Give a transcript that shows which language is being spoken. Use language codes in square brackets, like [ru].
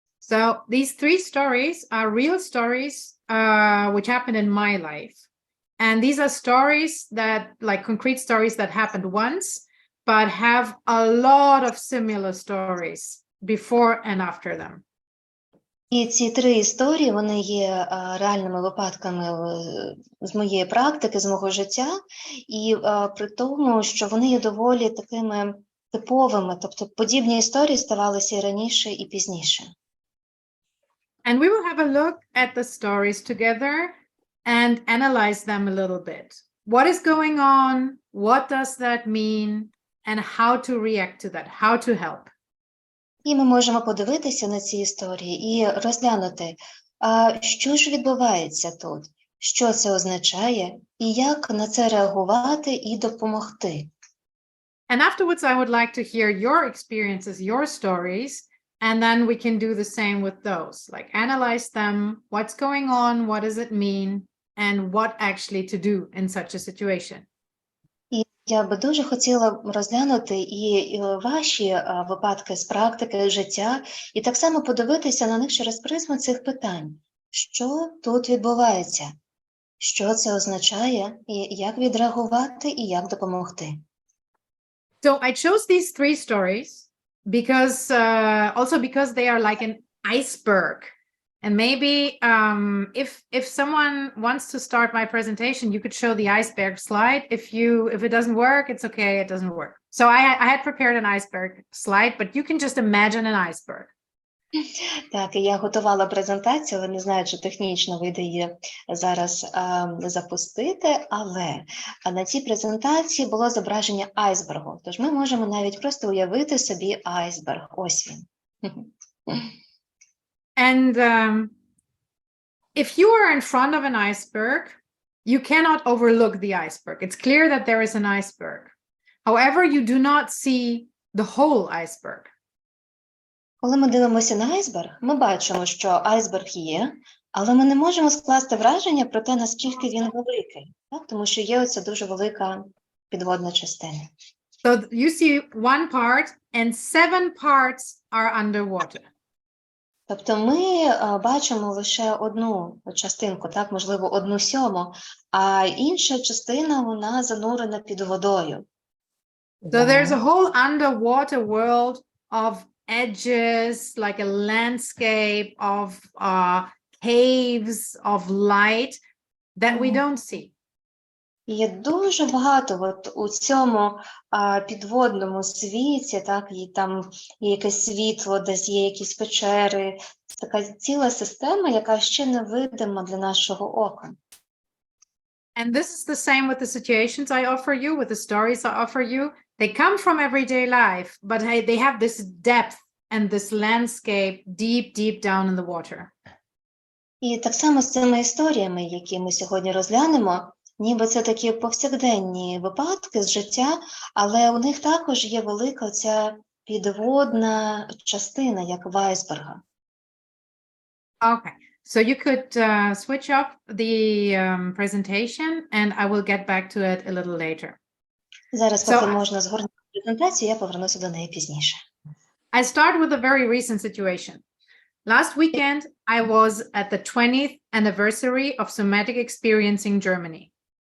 [en] So these 3 stories are real stories which happened in my life. And these are stories that, like concrete stories that happened once, but have a lot of similar stories before and after them. [uk] І ці 3 історії, вони є реальними випадками з моєї практики, з мого життя, і при тому, що вони є доволі такими типовими, тобто подібні історії ставалися і раніше, і пізніше. [en] And we will have a look at the stories together and analyze them a little bit. What is going on? What does that mean? And how to react to that, how to help. [uk] І ми можемо подивитися на ці історії і розглянути, що ж відбувається тут, що це означає, і як на це реагувати і допомогти. [en] And afterwards, I would like to hear your experiences, your stories, and then we can do the same with those, like analyze them, what's going on, what does it mean, and what actually to do in such a situation. [uk] Я би дуже хотіла розглянути і ваші випадки з практики, життя, і так само подивитися на них через призму цих питань. Що тут відбувається? Що це означає? І як відреагувати, і як допомогти? [en] So I chose these 3 stories because also because they are like an iceberg. And maybe if someone wants to start my presentation, you could show the iceberg slide. If it doesn't work, it's okay, it doesn't work. So I had prepared an iceberg slide, but you can just imagine an iceberg. [uk] Так, і я готувала презентацію, але не знаю, чи технічно вийде її зараз запустити, але на цій презентації було зображення айсбергу, тож ми можемо навіть просто уявити собі айсберг. Ось він. [en] And if you are in front of an iceberg, you cannot overlook the iceberg. It's clear that there is an iceberg. However, you do not see the whole iceberg. [uk] Коли ми дивимося на айсберг, ми бачимо, що айсберг є, але ми не можемо скласти враження про те, наскільки він великий, так? Тому що є оця дуже велика підводна частина. [en] So you see one part and 7 parts are underwater. [uk] Тобто ми бачимо лише одну частинку, так, можливо, 1/7, а інша частина, вона занурена під водою. [en] So there's a whole underwater world of edges, like a landscape of caves of light that we don't see. [uk] Є дуже багато от у цьому підводному світі, так, і там є якесь світло, десь є якісь печери, така ціла система, яка ще не видима для нашого ока. [en] And this is the same with the situations I offer you, with the stories I offer you. They come from everyday life, but they have this depth and this landscape deep, deep down in the water. [uk] І так само з цими історіями, які ми сьогодні розглянемо, ніби це такі повсякденні випадки з життя, але у них також є велика ця підводна частина, як в айсберга. [en] Okay, so you could switch off the presentation and I will get back to it a little later. [uk] Зараз, поки можна згорнути презентацію, я повернуся до неї пізніше. [en] I start with a very recent situation. Last weekend, I was at the 20th anniversary of somatic experience in Germany.